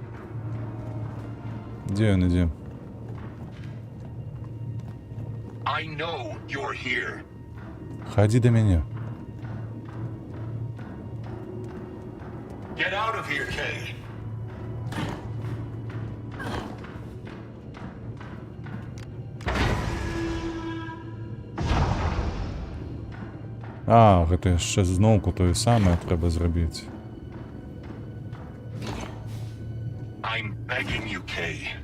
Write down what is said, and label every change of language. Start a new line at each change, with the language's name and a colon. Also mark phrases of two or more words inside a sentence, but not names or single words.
Belarusian: Де ён ідзе?
English: I know you're here.
Belarusian: Ходи до мяне.
English: Get out of here, Kay.
Belarusian: А, гэта яшчэ зноўку тое самае трэба зрабіць.
English: I'm begging you, Kay.